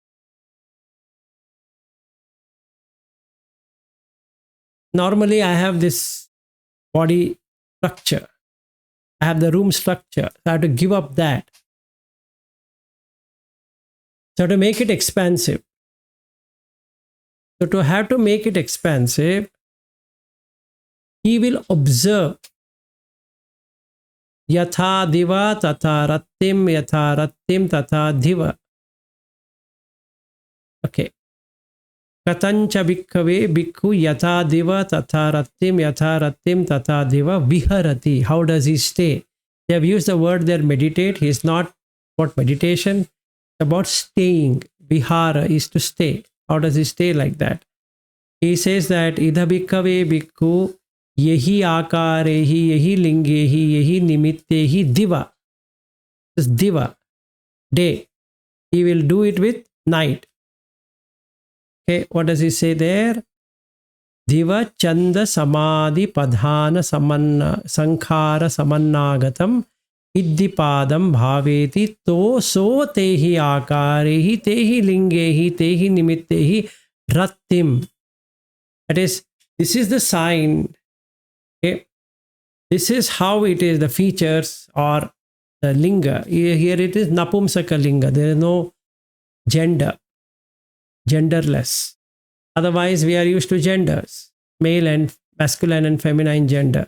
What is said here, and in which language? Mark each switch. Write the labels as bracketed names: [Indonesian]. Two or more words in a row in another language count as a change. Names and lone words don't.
[English] Normally, I have this body structure. I have the room structure. So I have to give up that. So to make it expansive. So to have to make it expansive, he will observe [Pali] yatha diva tata rattim tata diva. [English] Okay. [Pali] Katancha bhikkhave bhikkhu yatha diva tata rattim tata diva viharati. [English] How does he stay? They have used the word there meditate. He is not about meditation. It's about staying. Vihara is to stay. How does he stay like that? He says that [Pali] idha bhikkhave bhikkhu yehi akarehi, yehi lingehi, yehi nimittehi diva. [English] This is diva, day. He will do it with night. Okay, what does he say there? [Pali] Diva chanda samadhi padhana samanna sankhara samannagatam iddipadam bhaveti to so tehi akarehi tehi lingehi tehi nimittehi rattim. [English] That is, this is the sign. Okay. This is how it is, the features or the linga. Here it is [Pali] napumsaka linga. [English] There is no gender, genderless. Otherwise, we are used to genders, male and masculine and feminine gender.